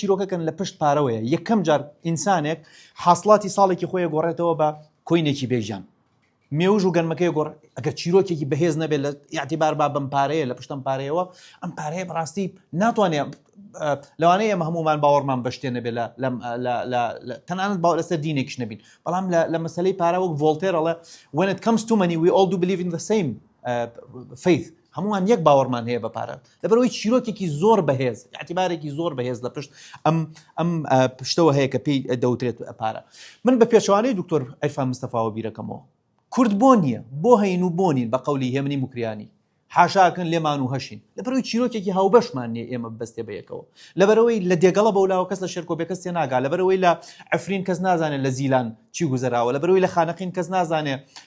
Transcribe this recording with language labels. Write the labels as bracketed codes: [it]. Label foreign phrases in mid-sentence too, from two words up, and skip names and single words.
[ckb] چیرۆکەکەن لە پشت پارەوەیە یەکەم جار ئینسانێک حاصڵاتی ساڵێکی خۆی گۆڕێتەوە بە کۆینێکی بێژان مێوژ و گەنمەکەی گۆڕ ئەگەر چیرۆکێکی بەهێز نەبێت لە یاعتیبار با بەم پارەیە لە پشتم پارەیەوە ئەم پارەیە بەڕاستی ناتوانێت لەوانەیە ئێمە هەمومان باوەڕمان بەشتێنە بێ تەنانەت باوەڕ لەسەر دینێکیش نەبین بەڵام لە مەسەلەی پارە وەک ڤۆڵتێر ئەڵێ [en] when it comes to money we all do believe in the same faith [ckb] هەمومان یەک باوەڕمان هەیە بە پارە لەبەرەوەی چیرۆکێکی زۆر بەهێز اعتیبارێکی زۆر بەهێز لە پشت ئەم پشتەوە هەیە کە پێی دەوترێت پارە من بە پێچوانەی دکتۆر عیرفان مستەفاوە بیرەکەمەوە کورد بۆ نییە بۆ هەین و بۆنین بە قەولی هێمنی موکریانی حاشاکن لێمان و هەشین لەبەرەوەی چیرۆکێکی هاوبەشمان نیە ئێمە بەستێ بەیەکەوە لەبەرەوەی لە دێگەڵە بەولاوە کەس لە شێرکۆ بێ کەس تێ ناگا لەبەرەوەی لە عفرین کەس نازانێت لە زیلان چی گوزەراوە لەبەرەوەی لە خانەقین کەس نازانێت